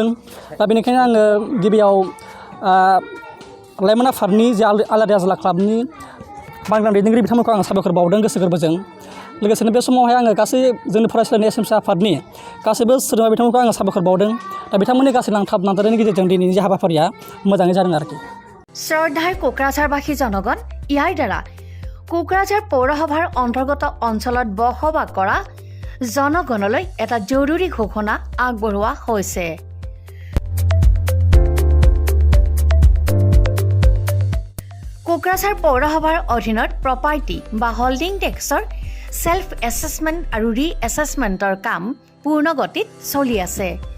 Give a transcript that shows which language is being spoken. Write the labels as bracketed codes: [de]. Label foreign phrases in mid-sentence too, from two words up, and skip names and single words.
[brx] दा बेनिखायनो आङो गिबियाव लाइमोन आफादनि जे आलारि आजोला क्लाबनि बानग्रा दैदेनगिरि बिथांमोनखौ आं साबायखर बावदों गोसो गोरबोजों। लोगोसेनो बे समावहाय आङो गासै जोंनि फरायसालिनि एसएमसि आफादनि गासैबो सोद्रोमा बिथांमोनखौ आङो साबायखर बावदों दा बिथांमोननि गासै नांथाब नाजानायनि गेजेरजों दिनैनि जे हाबाफारिया मोजाङै जादों आरोखि [as] শ্ৰদ্ধাৰ কোকৰাঝাৰবাসী জনগণ ইয়াৰ দ্বাৰা কোকৰাঝাৰ পৌৰসভাৰ অন্তৰ্গত অঞ্চলত বসবাস কৰা জনগণলৈ এটা জৰুৰী ঘোষণা আগবঢ়োৱা হৈছে কোকৰাঝাৰ পৌৰসভাৰ অধীনত প্ৰপাৰ্টি বা [en] holding tax self assessment [as] আৰু ৰি এছেছমেণ্টৰ কাম পূৰ্ণ গতিত চলি আছে